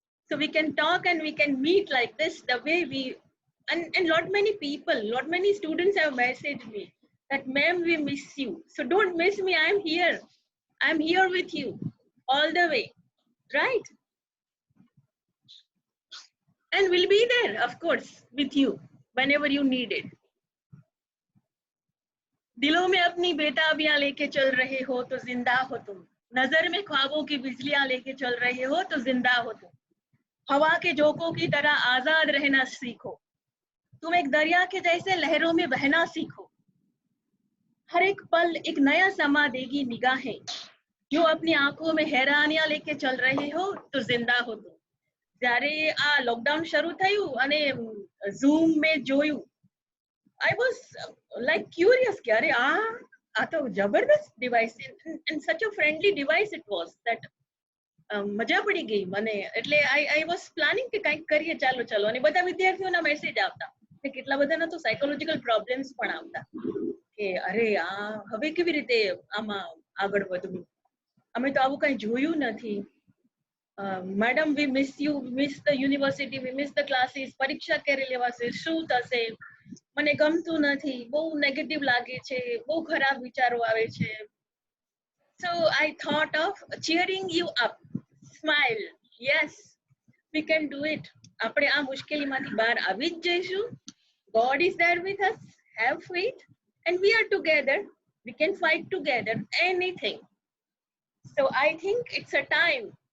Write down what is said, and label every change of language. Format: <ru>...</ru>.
<en>So we can talk and we can meet like this, the way we, and lot many people, lot many students have messaged me that, ma'am, we miss you. So don't miss me, I'm here. I'm here with you all the way, right? And we'll be there, of course, with you whenever you need it.</en> <hi>दिलों में अपनी बेताबियां लेके चल रहे हो तो जिंदा हो तुम. नजर में ख्वाबों की बिजलियां लेके चल रहे हो तो जिंदा हो तुम. हवा के झोंकों की तरह आजाद रहना सीखो. तुम एक दरिया के जैसे लहरों में बहना सीखो. हर एक पल एक नया समा देगी निगाहें. जो अपनी आंखों में हैरानियां लेके चल रहे हो तो जिंदा हो तुम.</hi> <gu>જ્યારે આ લોકડાઉન શરૂ થયું અને ઝૂમ મેં જોયું,</gu> <en>I was like curious</en> <gu>કે અરે આ તો જબરદસ્ત device,</gu> <en>and such a friendly device it was</en> <gu>that મજા પડી ગઈ મને. એટલે</gu> <en>I was planning</en> <gu>કે કંઈક કરીએ, ચાલો ચાલો. અને બધા વિદ્યાર્થીઓના મેસેજ આવતા, કેટલા બધાના તો સાયકોલોજીકલ પ્રોબ્લેમ્સ પણ આવતા કે અરે આ હવે કેવી રીતે આમાં આગળ વધવું, અમે તો આવું કંઈ જોયું નથી.</gu> <en>Madam, we miss you, we miss the university, we miss the classes.</en> <gu>પરીક્ષા ક્યારે લેવાશે, શું થશે, મને ગમતું નથી, બહુ નેગેટિવ લાગે છે, બહુ ખરાબ વિચારો આવે છે.</gu> <en>So I thought of cheering you up. Smile. Yes, we can do it.</en> <gu>આપણે આ મુશ્કેલીમાંથી બહાર આવી જ જઈશું.</gu> <en>God is there with us. Have faith, and we are together. We can fight together anything. So I think it's a time</en>